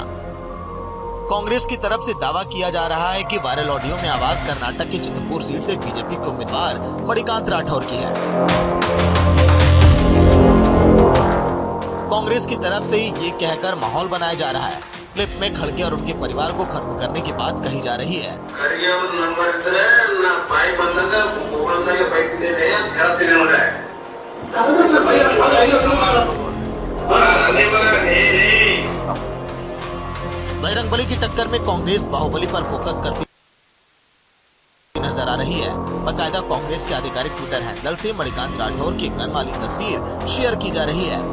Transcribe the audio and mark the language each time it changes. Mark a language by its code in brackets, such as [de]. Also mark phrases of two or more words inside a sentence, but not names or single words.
[hi] कांग्रेस की तरफ से दावा किया जा रहा है कि वायरल ऑडियो में आवाज कर्नाटक की चित्रकूट सीट से बीजेपी के उम्मीदवार मणिकांत राठौर की है। कांग्रेस की तरफ से ये कहकर माहौल बनाया जा रहा है। क्लिप में खड़गे और उनके परिवार को खत्म करने की बात कही जा रही है। [kn] ಖರ್ಗೆ ಅವ್ರ ನಂಬರ್ ಇದ್ರೆ ನಾ ಬಾಯಿ ಬಂದಾಗ ಮೊಬೈಲ್ದಾಗ ಬೈತಿದ್ದೇನೆ ಅಂತ ಹೇಳ್ತೀನಿ ನೋಡ್ರೆ [hi] बजरंगबली की टक्कर में कांग्रेस बाहुबली पर फोकस करती नजर आ रही है। बाकायदा कांग्रेस के आधिकारिक ट्विटर हैंडल से मणिकांत राठौर की गन वाली तस्वीर शेयर की जा रही है।